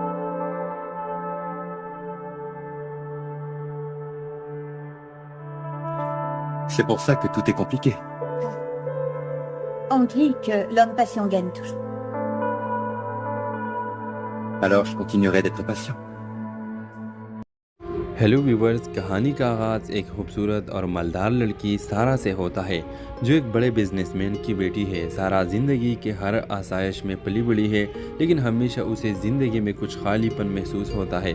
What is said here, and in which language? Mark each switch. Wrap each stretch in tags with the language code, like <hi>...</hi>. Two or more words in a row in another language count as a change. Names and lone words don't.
<fr>C'est pour ça que tout est compliqué. On dit que l'homme patient gagne toujours. Alors je continuerai d'être patient.</fr> <en>Hello viewers,</en> <hi>कहानी का आगाज़ एक खूबसूरत और मालदार लड़की सारा से होता है जो एक बड़े बिजनेसमैन की बेटी है। सारा ज़िंदगी के हर आसाइश में पली बड़ी है, लेकिन हमेशा उसे ज़िंदगी में कुछ खालीपन महसूस होता है।</hi>